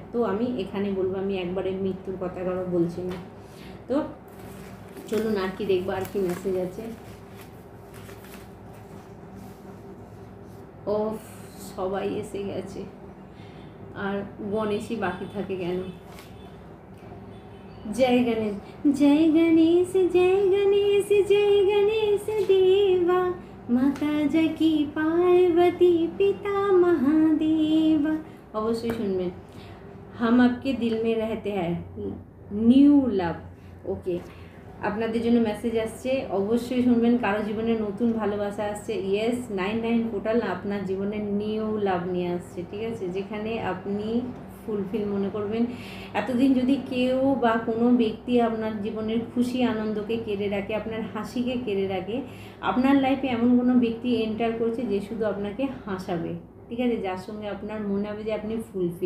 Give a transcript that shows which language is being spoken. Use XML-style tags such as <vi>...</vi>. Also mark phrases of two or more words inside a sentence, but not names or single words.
<bn>তো আমি এখানে বলবো, আমি একবারে মৃত্যুর কথা কারো বলছি না। তো চলুন আর কি দেখবো, আর কি মেসেজ আছে। ও সবাই এসে গেছে, আর গণেশই বাকি থাকে কেন।</bn> <hi>जय गणेश जय गणेश जय गणेश जय गणेश देवा, माता जकी पार्वती पिता महादेवा।</hi> <bn>অবশ্যই শুনবেন।</bn> <hi>हम आपके दिल में रहते हैं,</hi> <en>new love.</en> <bn>ওকে, আপনাদের জন্য মেসেজ আসছে, অবশ্যই শুনবেন। কারো জীবনে নতুন ভালোবাসা আসছে। ইয়েস, 99 পোর্টাল আপনার জীবনে</bn> <en>new love</en> <bn>নিয়ে আসছে, ঠিক আছে, যেখানে আপনি ফুলফিল মনে করবেন। এতদিন যদি কেউ বা কোনো ব্যক্তি আপনার জীবনের খুশি আনন্দকে কেড়ে রাখে, আপনার হাসিকে কেড়ে রাখে, আপনার লাইফে এমন কোনো ব্যক্তি এন্টার করছে যে শুধু আপনাকে হাসাবে, ঠিক আছে, যার সঙ্গে আপনার মনে হবে যে আপনি ফুলফিল।</bn>